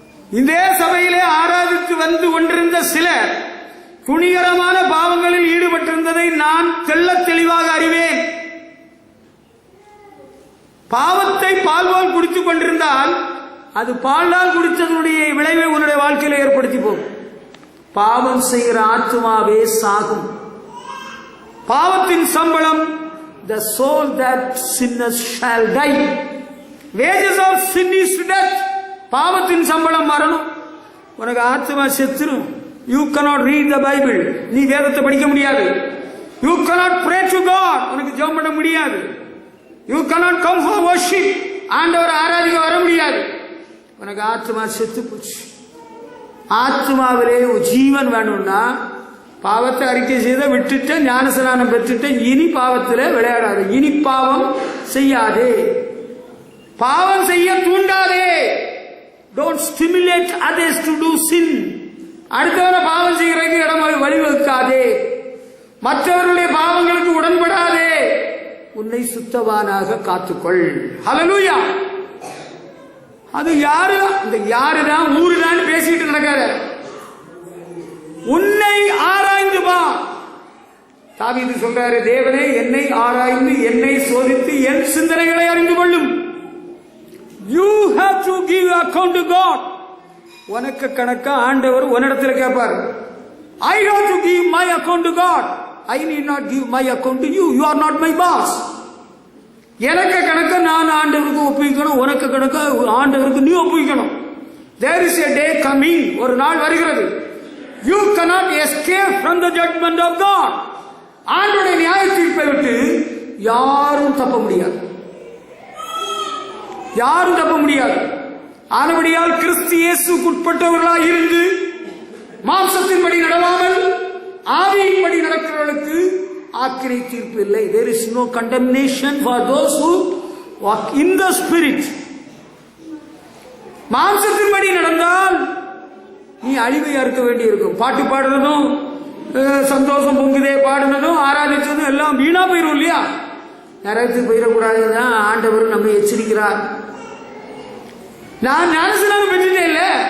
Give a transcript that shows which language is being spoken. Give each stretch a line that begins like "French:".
Tamil: இதே சபையிலே ஆராதித்து வந்து கொண்டிருந்த சிலர் துணிகரமான பாவங்களில் ஈடுபட்டிருந்ததை நான் தெள்ளத் தெளிவாக அறிவேன். பாவத்தை பால்வால் குடித்துக் கொண்டிருந்தால் அது பாலால் குடித்ததனுடைய விளைவை உன்னுடைய வாழ்க்கையில ஏற்படுத்தி போகும். பாவம் செய்கிற ஆத்மாவே சாகும். பாவத்தின் சம்பளம்,
English: the soul that sinners shall die. Wages of sin is death.
Tamil: பாவத்தின் சம்பளம் மரணம். உனக்கு ஆத்மா செத்துரும்.
English: You cannot read the Bible.
Tamil: நீ வேதத்தை படிக்க முடியாது.
English: You cannot pray to God.
Tamil: உனக்கு ஜெபம் பண்ண முடியாது.
English: You cannot come for worship.
Tamil: ஆண்டவரை ஆராதிக்க வர முடியாது. உனக்கு ஆத்மா செத்து போச்சு. ஆத்மாவிலே ஜீவன் வேணும்னா பாவத்தை அறிக்கை செய்த விட்டுட்டு ஞானஸ்நானம் பெற்றுட்டு இனி பாவத்தில் விளையாடாது. இனி பாவம் செய்யாதே, பாவம் செய்ய தூண்டாதே.
English: Don't stimulate others to do sin.
Tamil: அடுத்தவரை பாவம் செய்கிறதுக்கு இடம் வழிவகுக்காதே. மற்றவர்களுடைய பாவங்களுக்கு உடன்படாதே. உன்னை சுத்தவானாக காத்துக்கொள். ஹல்லேலூயா. அது யாருதான் ஊருதான் பேசிட்டு நடக்காத. உன்னை ஆராய்ந்து பா. தாவீது சொல்றாரு, தேவனே என்னை ஆராய்ந்து என்னை சோதித்து என் சிந்தனைகளை அறிந்து கொள்ளும்.
English: You have to give account to God.
Tamil: உனக்கு கணக்கா ஆண்டவர் உன்னிடத்தில் கேட்பார்.
English: I have to give my account to God. I need not give my account to you. You are not my boss.
Tamil: எனக்கு கணக்க நான் ஆண்டவருக்கு ஒப்புவிக்கணும், உனக்கு கணக்க ஆண்டவருக்கு நீ ஒப்புவிக்கணும்.
English: There is a day coming.
Tamil: ஒரு நாள் வருகிறது.
English: You cannot escape from the judgment of God.
Tamil: ஆண்டவருடைய நியாய தீர்ப்பை விட்டு யாரும் தப்ப முடியாது. யாரும் தப்ப முடியாது. ஆனபடியால் கிறிஸ்து இயேசுவுக்கு உட்பட்டவர்களாக இருந்து மாம்சத்தின்படி நடவாமல் ஆவியின்படி நடக்கிறவர்களுக்கு ஆக்கினை தீர்ப்பு இல்லை.
English: There is no condemnation for those who walk in the spirit.
Tamil: மாம்சத்தின்படி நடந்தால் நீ அழிவையா இருக்க வேண்டி இருக்கும். பாட்டு பாடுறதும் சந்தோஷம் பொங்குதே பாடுனதும் ஆராதிச்சதும் எல்லாம் வீணா போயிடும் இல்லையா? நரகத்துக்கு போயிடக்கூடாதுதான் ஆண்டவர் நம்மை எச்சரிக்கிறார். நான் ஞானஸ்நானம் பெற்றதே இல்ல.